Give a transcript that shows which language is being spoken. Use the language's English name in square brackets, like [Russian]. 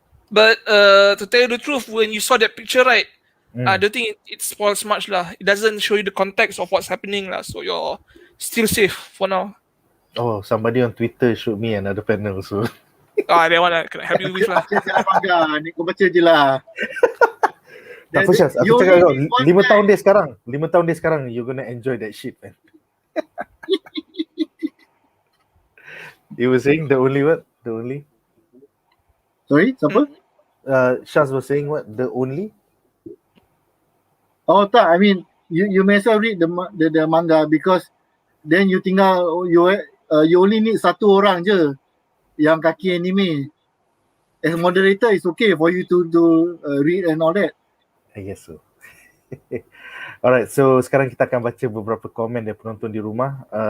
[English] But to tell you the truth, when you saw that picture, right, I don't think it spoils much lah. It doesn't show you the context of what's happening lah. So you're still safe for now. Oh, somebody on Twitter showed me another panel so. That one I can help you with lah. [Malay] Baca je lah manga. Ni kau baca je lah. Tak apa Syaz, aku cakap kau 5 tahun dia sekarang. 5 tahun dia sekarang, [English] you're gonna enjoy that shit, man. You were saying the only what? The only? [Malay] Sorry, siapa? [English] Shaz was saying what? The only? Oh tak, I mean you may as well read the manga because then you tinggal you only need [Malay] satu orang je yang kaki anime. [English] As a moderator, it's okay for you to read and all that. I guess so. [Malay] Alright, so sekarang kita akan baca beberapa komen dari penonton di rumah.